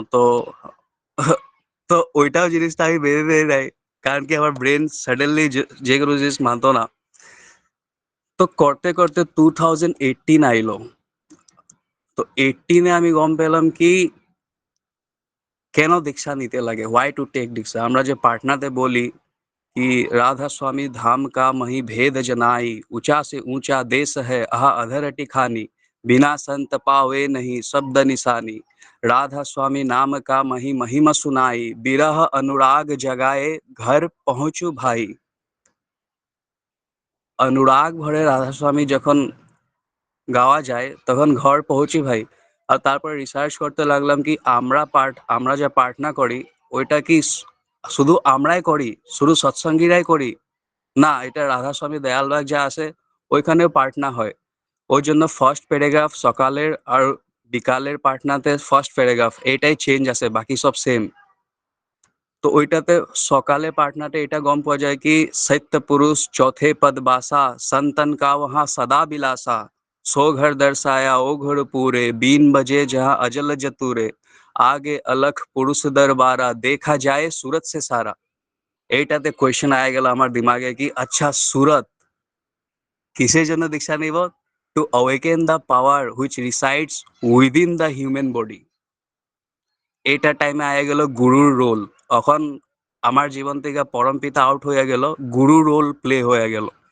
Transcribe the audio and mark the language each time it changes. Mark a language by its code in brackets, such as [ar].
[bn] তো তো ওইটাও জিনিসটা আমি বেঁধে দিয়ে দেয়, কারণ কি আমার ব্রেন সাডেনলি যে কোনো জিনিস মানতো না। তো করতে করতে 2018 আইলো। তো 18-এ আমি গম পেলাম কি কেন দীক্ষা নিতে লাগে, [en] Why to take diksha. [bn] আমরা যে পাটনাতে বলি [hi] कि राधा स्वामी धाम का मही भेद जनाई, ऊंचा से ऊंचा देश है आह अधर टिखानी, बिना संत पावे नहीं शब्द निशानी, राधा स्वामी नाम का मही महिमा सुनाई, बिरह अनुराग जगाए घर पहुंचू भाई। [bn] অনুরাগ ভরে রাধাস্বামী যখন গাওয়া যায় তখন ঘর পৌঁছি ভাই। আর তারপর রিসার্চ করতে লাগলাম কি আমরা যা প্রার্থনা করি ওইটা কি শুধু আমরাই করি, শুধু সৎসঙ্গীরাই করি? না, এটা রাধাস্বামী দয়ালবাগ যা আছে ওইখানেও প্রার্থনা হয়। ওই জন্য ফার্স্ট প্যারাগ্রাফ সকালের আর বিকালের পাটনাতে ফার্স্ট প্যারাগ্রাফ এটাই চেঞ্জ আছে, বাকি সব সেম। তো ওইটাতে সকালে পাটনাতে এটা গম পাওয়া যায় কি সত্য পুরুষ চৌথে পদ বাসা [hi] संतन का वहाँ सदा बिलासा सो घर दर्शाया ओ घर पूरे बीन बजे जहाँ अजल जतुरे आगे अलख पुरुष दरबारा देखा जाए सूरत से सारा। [bn] এইটাতে কোয়েশ্চেন আয়া গেল আমার দিমাগে কি আচ্ছা সুরত কিসের জন্য দীক্ষা নিব? [en] To awaken the power which resides within the human body. [bn] এইটা টাইমে আয়া গেল গুরুর রোল। এখন আমার জীবন থেকে পরম পিতা আউট হয়ে গেল, গুরু রোল প্লে হয়ে গেল।